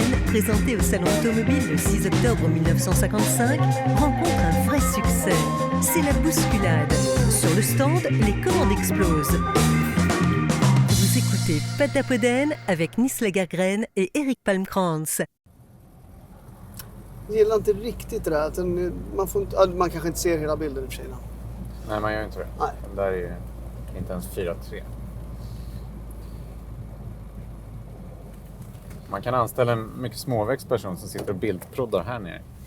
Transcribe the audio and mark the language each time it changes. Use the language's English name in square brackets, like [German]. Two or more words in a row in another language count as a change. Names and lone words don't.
[French] présenté au Salon automobile le 6 octobre 1955, rencontre un vrai succès. C'est la bousculade. Sur le stand, les commandes explosent. Vous écoutez Patapoden avec Nils Lagergren et Erik Palmkrantz. [Swedish] Jag gillar inte riktigt det där. Att man kanske inte ser hela bilden i och för sig. Nej, man gör inte det. Nej. Den där är ju inte ens 4:3. Man kan anställa en mycket småväxt person som sitter och bildproddar här nere.